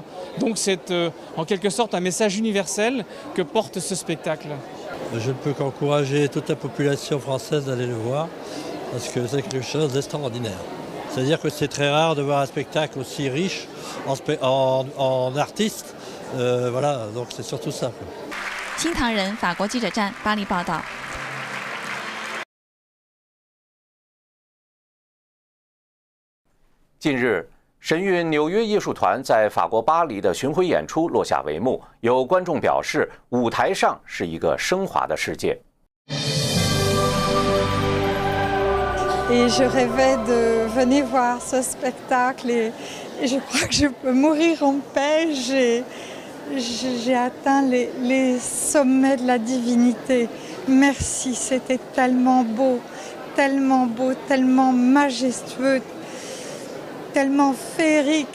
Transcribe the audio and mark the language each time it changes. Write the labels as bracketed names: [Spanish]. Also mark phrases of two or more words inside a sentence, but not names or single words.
[French] Donc c'est en quelque sorte un message universel que porte ce spectacle. Je ne peux qu'encourager toute la population française d'aller le voir parce que c'est quelque chose d'extraordinaire. C'est-à-dire que c'est très rare de voir un spectacle aussi riche en artistes. Voilà, donc c'est surtout ça. [Chinese] 新唐人法国记者站巴黎报道。近日，神韵纽约艺术团在法国巴黎的巡回演出落下帷幕。有观众表示，舞台上是一个升华的世界。 [French] Et je rêvais de venir voir ce spectacle et je crois que je peux mourir en paix. J'ai atteint les sommets de la divinité. Merci, c'était tellement beau, tellement majestueux, tellement féerique.